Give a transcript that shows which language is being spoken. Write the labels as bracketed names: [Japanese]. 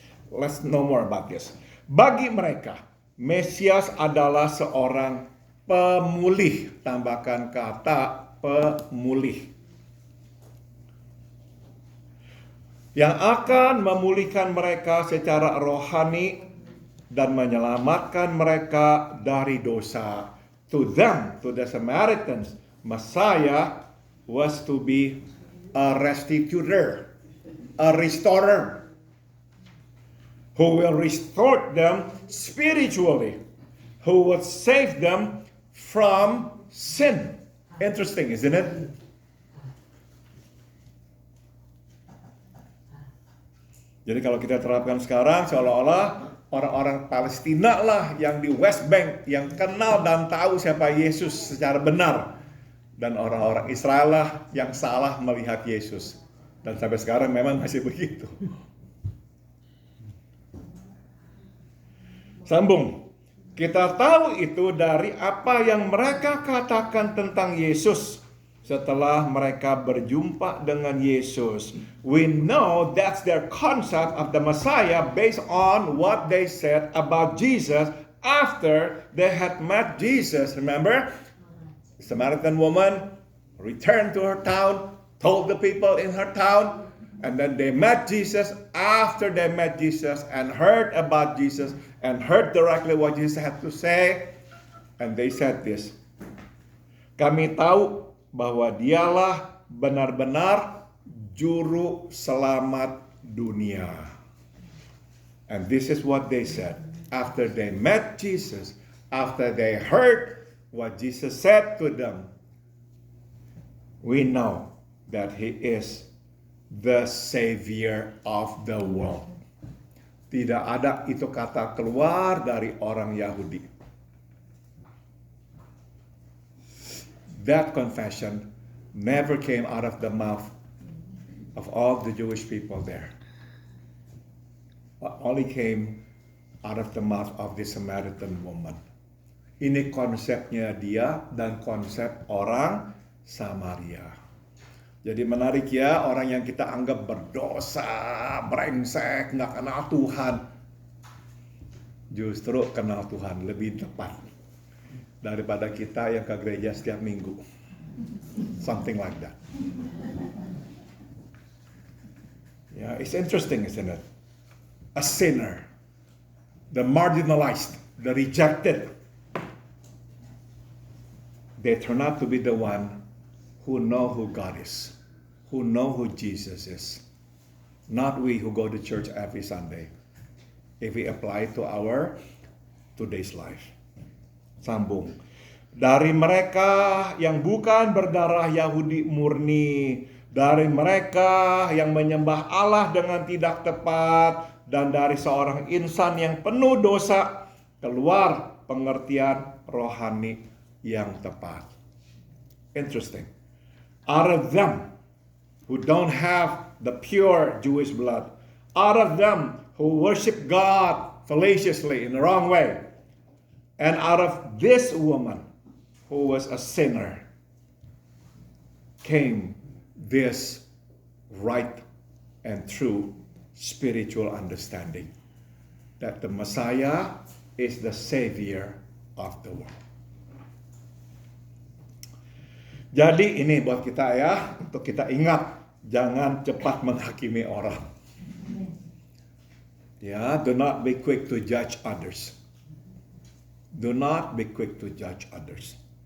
[English] Let's know more about this. [Indonesian] Bagi mereka, Mesias adalah seorang pemulih. Tambahkan kata pemulih. Yang akan memulihkan mereka secara rohani dan menyelamatkan mereka dari dosa. [English] To them, to the Samaritans, Messiah was to be a restitutor, a restorer, who will restore them spiritually, who will save them from sin. Interesting, isn't it? [Indonesian] Jadi kalau kita terapkan sekarang, seolah-olah orang-orang Palestina lah yang di West Bank yang kenal dan tahu siapa Yesus secara benar, dan orang-orang Israel lah yang salah melihat Yesus. Dan sampai sekarang memang masih begitu. Sambung. Kita tahu itu dari apa yang mereka katakan tentang Yesus setelah mereka berjumpa dengan Yesus. [English] We know that's their concept of the Messiah based on what they said about Jesus after they had met Jesus. Remember? The Samaritan woman returned to her town, told the people in her town, and then they met Jesus. After they met Jesus and heard about Jesus and heard directly what Jesus had to say, and they said this, [Indonesian] kami tahu bahwa dialah benar-benar juru selamat dunia. [English] And this is what they said. After they met Jesus, after they heard what Jesus said to them, we know that He is the Savior of the world. [Indonesian] Tidak ada itu kata keluar dari orang Yahudi. [English] That confession never came out of the mouth of all the Jewish people there. It only came out of the mouth of the Samaritan woman. [Indonesian] Ini konsepnya dia dan konsep orang Samaria. Jadi menarik ya, orang yang kita anggap berdosa, brengsek, nggak kenal Tuhan. Justru kenal Tuhan lebih tepat daripada kita yang ke gereja setiap minggu. [English] Something like that. Yeah, it's interesting, isn't it? A sinner, the marginalized, the rejected, they turn out to be the one who know who God is, who know who Jesus is. Not we who go to church every Sunday. If we apply to our today's life. [Indonesian] Sambung. Dari mereka yang bukan berdarah Yahudi murni, dari mereka yang menyembah Allah dengan tidak tepat, dan dari seorang insan yang penuh dosa, keluar pengertian rohani yang tepat. [English] Interesting. Out of them who don't have the pure Jewish blood, out of them who worship God fallaciously in the wrong way, and out of this woman who was a sinner, came this right and true spiritual understanding that the Messiah is the Savior of the world. [Indonesian] Jadi ini buat kita ya, untuk kita ingat, jangan cepat menghakimi orang. [English] Ya, do not be quick to judge others. Do not be quick to judge others.